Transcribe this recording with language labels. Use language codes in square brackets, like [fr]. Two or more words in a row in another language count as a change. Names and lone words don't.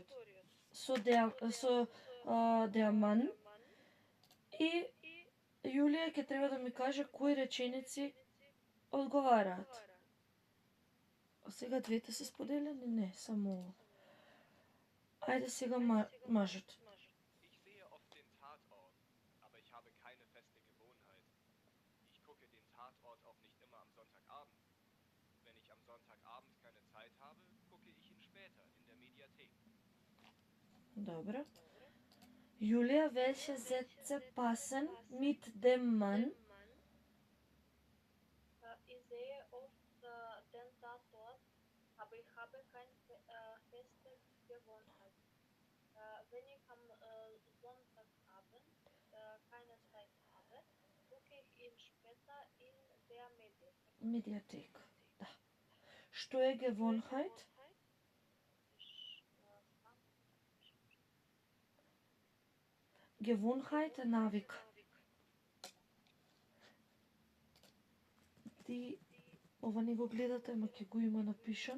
[mk] Со Деаман. И Јулија ќе треба да ми каже кои реченици одговараат. А сега двете се споделени? Не, само ово. Ајде сега мажот. [de] Ich sehe oft den Tatort, aber ich habe keine feste Gewohnheit. Ich gucke den Tatort auch nicht immer am Sonntagabend. Wenn ich am Sonntagabend keine Zeit habe, gucke ich ihn später in der Mediathek. [mk] Добро. Јулија, [de] welche Sätze passen mit dem Mann? Ich sehe oft den Tatort, aber ich habe keine feste Gewohnheit. Wenn ich am Sonntagabend keine Zeit habe, gucke ich ihn später in der Mediathek. Mediathek. [mk] Да. Што е Gewohnheit? Gewohnheit е навик. Ова не го гледате, ама ќе го има напишано.